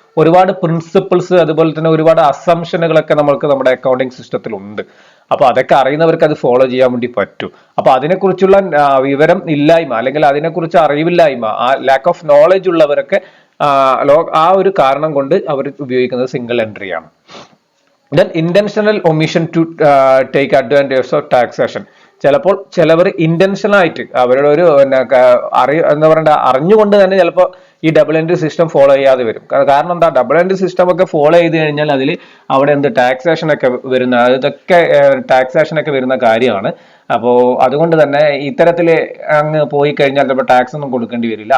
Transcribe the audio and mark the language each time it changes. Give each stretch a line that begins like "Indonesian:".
Malayalam: ഒരുപാട് പ്രിൻസിപ്പിൾസ് അതുപോലെ തന്നെ ഒരുപാട് അസംഷനുകളൊക്കെ നമ്മൾക്ക് നമ്മുടെ അക്കൗണ്ടിങ് സിസ്റ്റത്തിൽ ഉണ്ട്. അപ്പൊ അതൊക്കെ അറിയുന്നവർക്ക് അത് ഫോളോ ചെയ്യാൻ വേണ്ടി പറ്റും. അപ്പൊ അതിനെക്കുറിച്ചുള്ള വിവരം ഇല്ലായ്മ അല്ലെങ്കിൽ അതിനെക്കുറിച്ച് അറിവില്ലായ്മ, ആ ലാക്ക് ഓഫ് നോളജ് ഉള്ളവരൊക്കെ ആ ഒരു കാരണം കൊണ്ട് അവർ ഉപയോഗിക്കുന്നത് സിംഗിൾ എൻട്രി ആണ്.
English: Then intentional omission to take advantage of taxation.
Malayalam: ചിലപ്പോൾ ചിലവർ ഇന്റൻഷനൽ ആയിട്ട് അവരുടെ ഒരു എന്താ പറയണ്ട അറിഞ്ഞുകൊണ്ട് തന്നെ ചിലപ്പോൾ ഈ ഡബിൾ എൻട്രി സിസ്റ്റം ഫോളോ ചെയ്യാതെ വരും. കാരണം എന്താ, ഡബിൾ എൻട്രി സിസ്റ്റം ഒക്കെ ഫോളോ ചെയ്ത് കഴിഞ്ഞാൽ അതിൽ അവിടെ ടാക്സേഷൻ ഒക്കെ വരുന്ന, ഇതൊക്കെ ടാക്സേഷൻ ഒക്കെ വരുന്ന കാര്യമാണ്. അപ്പോൾ അതുകൊണ്ട് തന്നെ ഇത്തരത്തിൽ അങ്ങ് പോയി കഴിഞ്ഞാൽ ചിലപ്പോൾ ടാക്സ് ഒന്നും കൊടുക്കേണ്ടി വരില്ല.